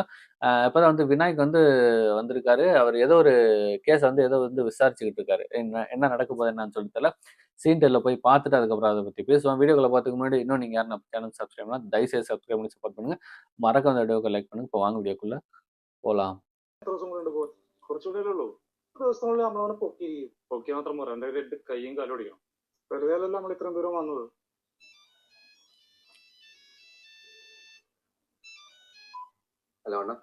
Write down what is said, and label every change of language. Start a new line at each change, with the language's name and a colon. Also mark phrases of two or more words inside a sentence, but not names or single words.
Tamil: இப்பதான் வந்து விநாயக் வந்து வந்திருக்காரு. அவர் ஏதோ ஒரு கேஸ வந்து ஏதோ வந்து விசாரிச்சுக்கிட்டு இருக்காரு. என்ன என்ன நடக்க போகுது என்னன்னு சொல்லி தெரியல. சீன் 10ல போய் பார்த்துட்டு அதுக்கப்புறம் அத பத்தி பேசுவோம். வீடியோக்குள்ள பார்த்துக்கு முன்னாடி இன்னும் நீங்க யாரும் நம்ம
English: channel subscribe
Tamil: பண்ணலாம், தயவுசெய்து சப்ஸ்கிரைப் பண்ணி சப்போர்ட் பண்ணுங்க. மறக்காம இந்த வீடியோக்கு லைக் பண்ணுங்க. இப்போ வாங்க വീഡിയോக்குள்ள പോலாம்.
Malayalam: കുറച്ചുകൂടെ ഉള്ളൂ. ദിവസങ്ങളിൽ നമ്മളവനെ പൊക്കി മാത്രം പോരാ, എന്റെ രണ്ട് കൈയും കാലും ഓടിക്കണം. വെറുതെ അല്ലല്ലോ നമ്മൾ ഇത്രയും ദൂരം വന്നത്. ഹലോ അണ്ണ.